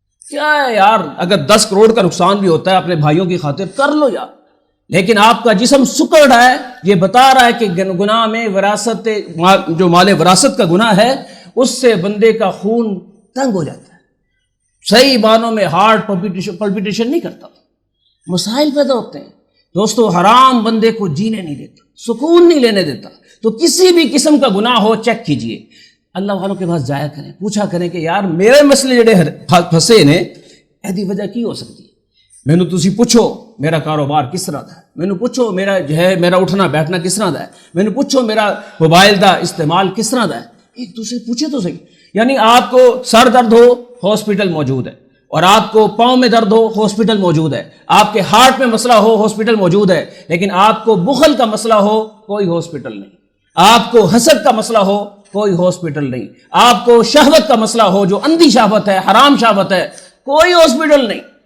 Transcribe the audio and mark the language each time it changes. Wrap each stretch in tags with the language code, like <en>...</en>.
<ur>کیا ہے یار، اگر 10 کروڑ کا نقصان بھی ہوتا ہے اپنے بھائیوں کی خاطر کر لو یار، لیکن آپ کا جسم سکڑ رہا ہے، یہ بتا رہا ہے کہ گناہ میں وراثت، جو مال وراثت کا گناہ ہے، اس سے بندے کا خون تنگ ہو جاتا ہے، صحیح معنوں میں ہارٹ پلپیٹیشن نہیں کرتا، مسائل پیدا ہوتے ہیں۔ دوستو، حرام بندے کو جینے نہیں دیتا، سکون نہیں لینے دیتا۔ تو کسی بھی قسم کا گناہ ہو، چیک کیجئے۔ اللہ والوں کے پاس جایا کریں, پوچھا کریں کہ یار</ur> <pa>میرے مسئلے جڑے پھسے نے ایدی وجہ کی ہو سکتی ہے. مینوں تسی پوچھو میرا کاروبار کس طرح دا ہے, مینوں پوچھو میرا جو ہے میرا اٹھنا بیٹھنا کس طرح دا ہے, مینوں پوچھو میرا موبائل دا استعمال کس طرح دا ہے.</pa> <ur>ایک دوسرے پوچھے تو صحیح. یعنی آپ کو سر درد ہو ہاسپٹل موجود ہے, اور آپ کو پاؤں میں درد ہو ہاسپٹل موجود ہے, آپ کے ہارٹ میں مسئلہ ہو ہاسپٹل موجود ہے, لیکن آپ کو بخل کا مسئلہ ہو کوئی ہاسپٹل نہیں, آپ کو حسد کا مسئلہ ہو کوئی ہاسپٹل نہیں, آپ کو شہوت کا مسئلہ ہو جو اندھی شہوت ہے حرام شہوت ہے کوئی ہاسپٹل نہیں.</ur>